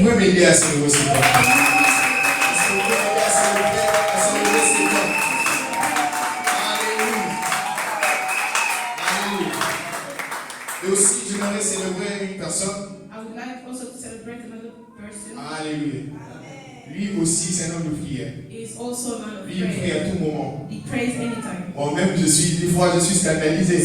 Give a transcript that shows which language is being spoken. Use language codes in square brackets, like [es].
[fr] pouvez m'aider à célébrer cet homme? Est-ce que vous pouvez m'aider à célébrer cet homme? Alléluia. Alléluia. Et aussi, j'aimerais célébrer une personne. [en] I would like also to celebrate another person. [fr] Alléluia. Lui aussi, c'est un homme de prière. [en] He is also a man of [fr] Lui, il prie [en] prayer. [fr] à tout moment. [en] He prays anytime. [fr] Moi-même, des fois, je suis scandalisé.